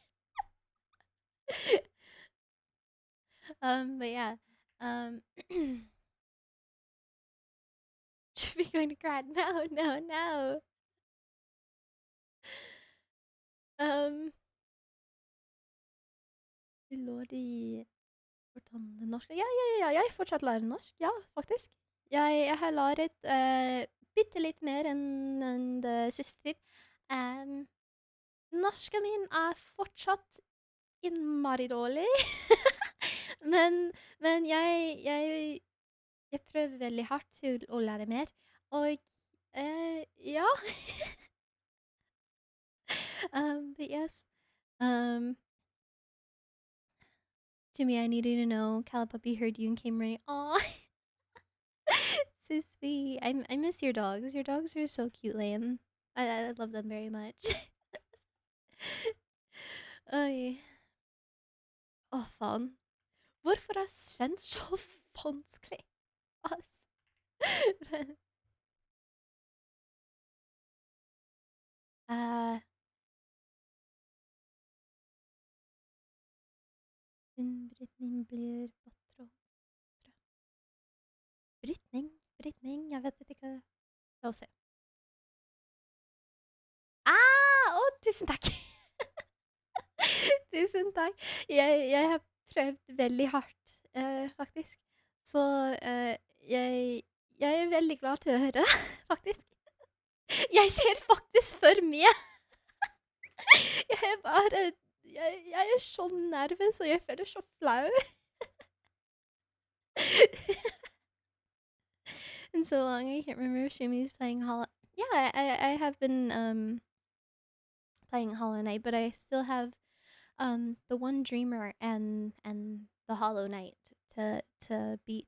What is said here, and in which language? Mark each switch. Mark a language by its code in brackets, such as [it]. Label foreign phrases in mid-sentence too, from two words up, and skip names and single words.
[en] But yeah, um, should be going to cry. No, no, no. Um, Lordy. [no] Fortande norsk. Ja, ja, ja, jeg fortsatt lærer norsk. Ja, faktisk. Jeg har lært bitte litt mer enn det siste tid. Um, Norsken min er fortsatt innmari dårlig. men men jeg prøver veldig hardt til å lære mer. Og ja. [en] But yes. Um, Jimmy, I needed to know. Calipuppy heard you and came running. Aw. so sweet. I miss your dogs. Your dogs are so cute, Lane. I love them very much. [sv] Oj. Åh fan. Varför är svensk så vanskligt? Alltså. Men, äh, Brytning blir bättre. Brytning, jag vet inte vad jag säger. Tusen tack! [no] Tusen takk. Jeg har prøvd veldig hardt, faktisk. Så jeg, jeg er veldig glad til å høre det, faktisk. Jeg ser faktisk for meg. Jeg er bare jeg er så nervøs, og jeg føler så flau. [en] And so long, I can't remember if Shumi's playing Hollow. Yeah, I have been playing Hollow Knight, but I still have the one Dreamer and the Hollow Knight to beat.